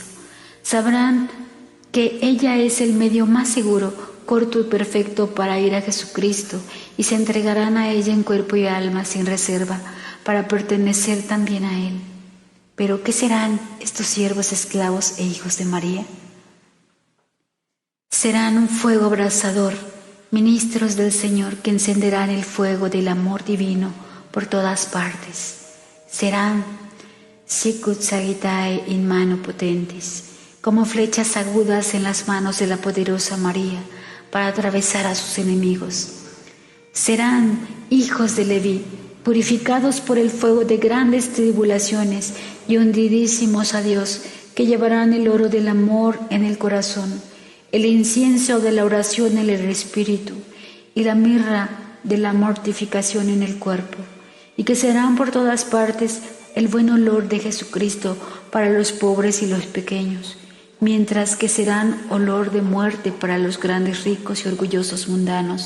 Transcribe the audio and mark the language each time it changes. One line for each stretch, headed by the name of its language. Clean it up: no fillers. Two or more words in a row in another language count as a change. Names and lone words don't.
Spanish: Sabrán que ella es el medio más seguro, corto y perfecto para ir a Jesucristo, y se entregarán a ella en cuerpo y alma sin reserva, para pertenecer también a Él. Pero ¿qué serán estos siervos, esclavos e hijos de María? Serán un fuego abrasador, ministros del Señor que encenderán el fuego del amor divino por todas partes.
Latin: Serán sicut sagitae in mano potentis,
Spanish: como flechas agudas en las manos de la poderosa María para atravesar a sus enemigos. Serán hijos de Leví, purificados por el fuego de grandes tribulaciones y hundidísimos a Dios, que llevarán el oro del amor en el corazón, el incienso de la oración en el espíritu y la mirra de la mortificación en el cuerpo, y que serán por todas partes el buen olor de Jesucristo para los pobres y los pequeños, mientras que serán olor de muerte para los grandes, ricos y orgullosos mundanos.